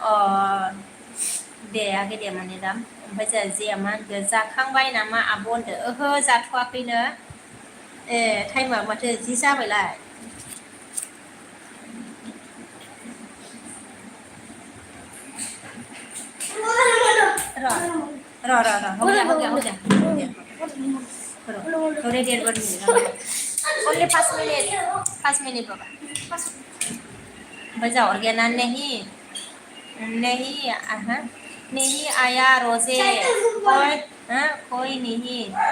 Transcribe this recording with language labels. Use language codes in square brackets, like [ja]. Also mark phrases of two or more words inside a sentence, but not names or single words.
[brx] दे आगै दे मनिराम ओमफ्राय जोंहा जेया मा होनगोन जाखांबाय नामा आब' होनदों ओहो जाथ'वाखैनो ए टाइमा माथो जि जाबायलाय [hi] हो गया थोड़ी देर बाद मिलेगा ओनली 5 मिनट बाबा बजा और गया ना नहीं नहीं नहीं आया रोजे कोई नहीं